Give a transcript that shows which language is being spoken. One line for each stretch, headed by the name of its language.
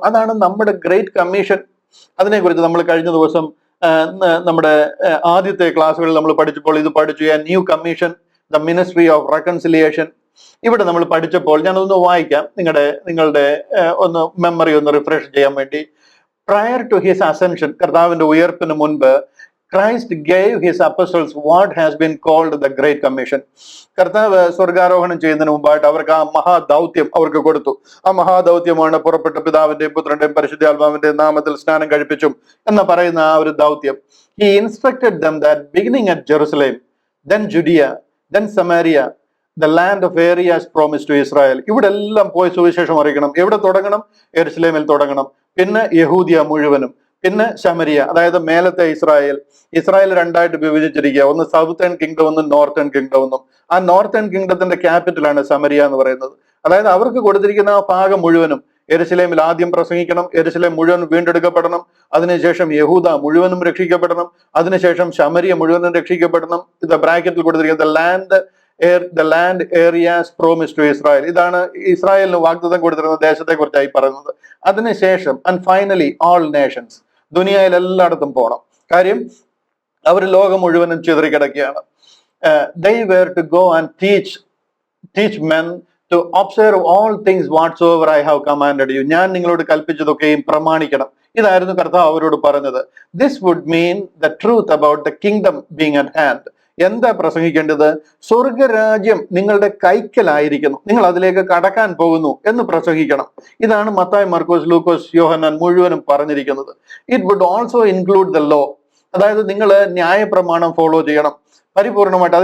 Malayalam: അതാണ് നമ്മുടെ great commission. അതിനെക്കുറിച്ച് നമ്മൾ കഴിഞ്ഞ ദിവസം നമ്മുടെ ആദ്യത്തെ ക്ലാസ്സുകളിൽ നമ്മൾ പഠിച്ചപ്പോൾ ഇത് പഠിച്ചു.
English: New commission, the ministry of reconciliation.
Malayalam: ഇവിടെ നമ്മൾ പഠിച്ചപ്പോൾ ഞാനൊന്ന് വായിക്കാം, നിങ്ങളുടെ ഒന്ന് മെമ്മറി ഒന്ന് റിഫ്രഷ് ചെയ്യാൻ വേണ്ടി.
English: prior to his ascension,
Malayalam: കർത്താവിന്റെ ഉയർപ്പിന് മുൻപ്
English: Christ gave his apostles what has been called the Great Commission.
Malayalam: കർത്താവ് സ്വർഗാരോഹണം ചെയ്യുന്നതിന് മുമ്പായിട്ട് അവർക്ക് ആ മഹാദൗത്യം അവർക്ക് കൊടുത്തു. ആ മഹാദൗത്യമാണ് പുറപ്പെട്ട പിതാവിന്റെയും പുത്രന്റെയും പരിശുദ്ധാത്മാവിന്റെയും നാമത്തിൽ സ്നാനം കഴിപ്പിച്ചും എന്ന് പറയുന്ന ആ ഒരു ദൗത്യം.
English: He instructed them that beginning at Jerusalem, then Judea, then Samaria, the land of areas promised to Israel.
Malayalam: ഇവിടെ എല്ലാം പോയി സുവിശേഷം അറിയിക്കണം. എവിടെ തുടങ്ങണം? യെരുശലേമിൽ തുടങ്ങണം. പിന്നെ യഹൂദിയ മുഴുവനും, പിന്നെ ശമരിയ, അതായത് മേലത്തെ ഇസ്രായേൽ രണ്ടായിട്ട് വിഭജിച്ചിരിക്കുക. ഒന്ന് സൗത്തേൺ കിങ്ഡം എന്നും നോർത്തേൺ കിങ്ഡം എന്നും. ആ നോർത്തേൺ കിങ്ഡത്തിന്റെ ക്യാപിറ്റലാണ് ശമരിയ എന്ന് പറയുന്നത്. അതായത് അവർക്ക് കൊടുത്തിരിക്കുന്ന ആ ഭാഗം മുഴുവനും യെരുശലേമിൽ ആദ്യം പ്രസംഗിക്കണം, യെരുശലേം മുഴുവൻ വീണ്ടെടുക്കപ്പെടണം, അതിനുശേഷം യഹൂദ മുഴുവനും രക്ഷിക്കപ്പെടണം, അതിനുശേഷം ശമരിയ മുഴുവനും രക്ഷിക്കപ്പെടണം. ഇത് ബ്രാക്കറ്റിൽ കൊടുത്തിരിക്കുന്നത്
English: the land areas promised to Israel.
Malayalam: ഇതാണ് ഇസ്രായേലിന് വാഗ്ദത്തം കൊടുത്തിരുന്ന ദേശത്തെ കുറിച്ചായി പറയുന്നത്. അതിനുശേഷം
English: and finally all nations,
Malayalam: ദുനിയയിൽ എല്ലായിടത്തും പോകണം. കാര്യം അവർ ലോകം മുഴുവനും ചിതറിക്കിടക്കുകയാണ്.
English: They were to go and teach men to observe all things whatsoever I have commanded you.
Malayalam: ഞാൻ നിങ്ങളോട് കൽപ്പിച്ചതൊക്കെയും പ്രമാണിക്കണം. ഇതായിരുന്നു കർത്താവ് അവരോട് പറഞ്ഞത്.
English: This would mean the truth about the kingdom being at hand.
Malayalam: എന്താ പ്രസംഗിക്കേണ്ടത്? സ്വർഗരാജ്യം നിങ്ങളുടെ കൈക്കലായിരിക്കുന്നു, നിങ്ങൾ അതിലേക്ക് കടക്കാൻ പോകുന്നു എന്ന് പ്രസംഗിക്കണം. ഇതാണ് മത്തായി, മർക്കോസ്, ലൂക്കോസ്, യോഹന്നാൻ മുഴുവനും പറഞ്ഞിരിക്കുന്നത്.
English: it would also include the law,
Malayalam: അതായത് നിങ്ങൾ ന്യായപ്രമാണം ഫോളോ ചെയ്യണം പരിപൂർണമായിട്ട്.